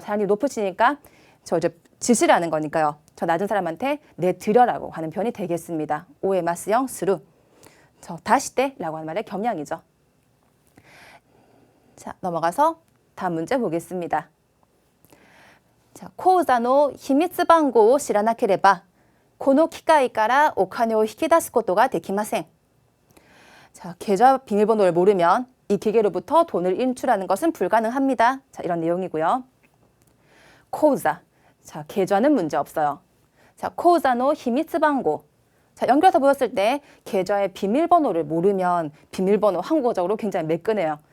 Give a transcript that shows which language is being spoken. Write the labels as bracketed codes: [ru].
[ko] 사장님 높으시니까 저 이제 지시라는 거니까요. 저 낮은 사람한테 내드려라고 하는 표현이 되겠습니다. 오에 마스형 스루. 저 다시대라고 하는 말의 겸양이죠. 자, 넘어가서 다음 문제 보겠습니다. [ja] 자, 코우자노 히미츠 방고を知らなければこの機械からお金を引き出すことができません. [ko] 자, 계좌 비밀번호를 모르면 이 기계로부터 돈을 인출하는 것은 불가능합니다. 자, 이런 내용이고요. 코우자. 자, 계좌는 문제 없어요. 자, [ja] 코우자노 히미츠 방고. [ko] 자, 연결해서 보였을 때 계좌의 비밀번호를 모르면 비밀번호 한국어적으로 굉장히 매끈해요.